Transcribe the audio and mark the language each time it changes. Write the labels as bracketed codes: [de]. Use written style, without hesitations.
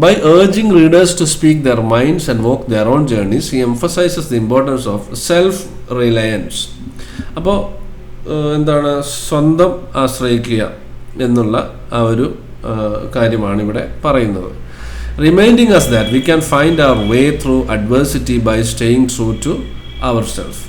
[en] By urging readers to speak their minds and walk their own journeys, he emphasizes the importance of self-reliance. [ml] അപ്പോൾ എന്താണ്, സ്വന്തം ആശ്രയിക്കുക എന്നുള്ള ആ ഒരു കാര്യമാണ് ഇവിടെ പറയുന്നത്. [en] Reminding us that we can find our way through adversity by staying true to ourselves.